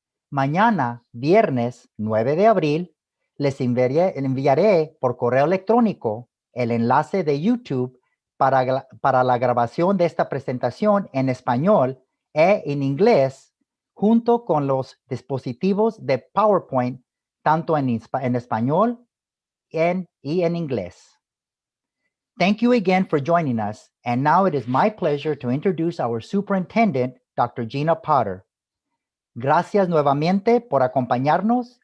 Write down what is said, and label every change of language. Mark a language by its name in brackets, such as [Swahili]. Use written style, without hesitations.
[Spanish] Mañana, viernes 9 de abril, les enviaré por correo electrónico el enlace de YouTube para la grabación de esta presentación en español e en inglés, junto con los dispositivos de PowerPoint, tanto en español y en inglés. [English] Thank you again for joining us, and now it is my pleasure to introduce our superintendent, Dr. Gina Potter. [Spanish] Gracias nuevamente por acompañarnos.